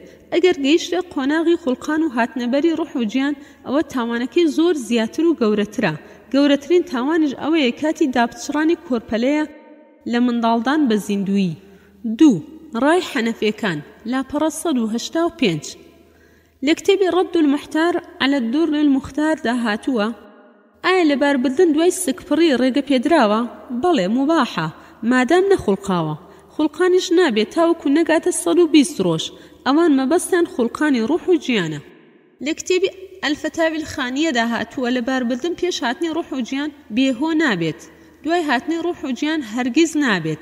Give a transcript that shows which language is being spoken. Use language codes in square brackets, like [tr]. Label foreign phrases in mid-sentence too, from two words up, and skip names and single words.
[ckb] ئەگەر گەیشتە قۆناغی خوڵقان و هاتنەبەری ڕوح و گیان ئەوە تاوانەکەی زۆر زیاتر و گەورەترە. گەورەترین تاوانش ئەوەیە کاتی دابچڕانی کۆرپەلەیە لە منداڵدان بە زیندویی. 2. ڕای حەنەفیەکان. لاپەڕە 185. لە کتێبی ڕەد المحتار على الدر المختار داهاتووە ئایا لەباربردن دوای سکپڕی ڕێگە پێدراوە؟ بەڵێ، مباحە مادام نەخوڵقاوە. خوڵقانیش نابێت تاوەکو نەگاتە 120 ڕۆژ. ئەوان مەبەستیان خوڵقانی ڕوح و گیانە. لە کتێبی ئەلفەتاوی الخانیە داهاتووە لەباربردن پێش هاتنی ڕوح و گیان بێهۆ نابێت، دوای هاتنی ڕوح و گیان هەرگیز نابێت.